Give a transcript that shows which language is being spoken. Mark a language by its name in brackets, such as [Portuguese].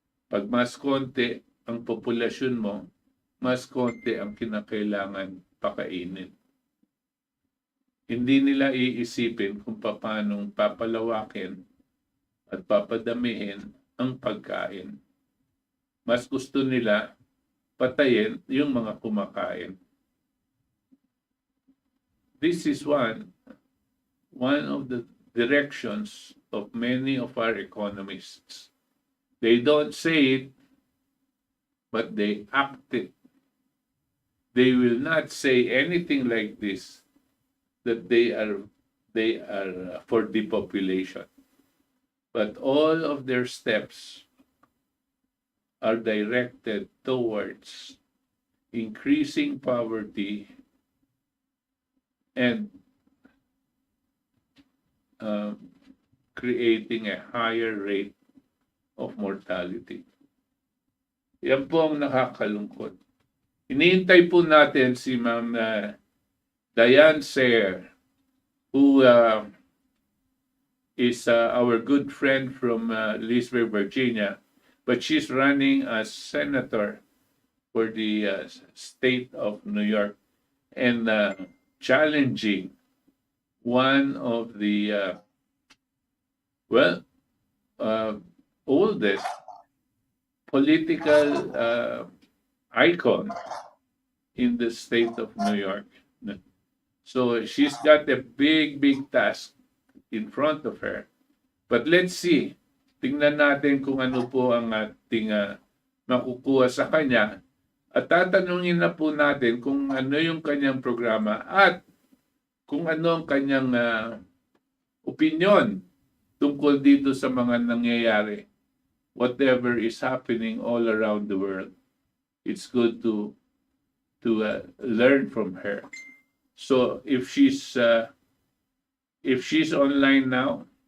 [Filipino] Pag mas konti ang populasyon mo, mas konti ang kinakailangan pakainin. Hindi nila iisipin kung paano papalawakin at papadamihin ang pagkain. Mas gusto nila patayin yung mga kumakain. [English] This is one of the directions of many of our economists. They don't say it, but they act it. They will not say anything like this, that they are for depopulation. But all of their steps are directed towards increasing poverty and creating a higher rate of mortality. [Filipino] Yan po ang nakakalungkot. Iniintay po natin si Ma'am [English] Diane Sare, who is our good friend from Leesburg, Virginia, but she's running as senator for the state of New York and challenging one of the oldest political icon in the state of New York. So she's got a big task in front of her. But let's see. [Filipino] Tingnan natin kung ano po ang ating makukuha sa kanya. At tatanungin na po natin kung ano yung kanyang programa at kung ano ang kanyang opinion tungkol dito sa mga nangyayari. [English] Whatever is happening all around the world, it's good to learn from her. So if she's online now.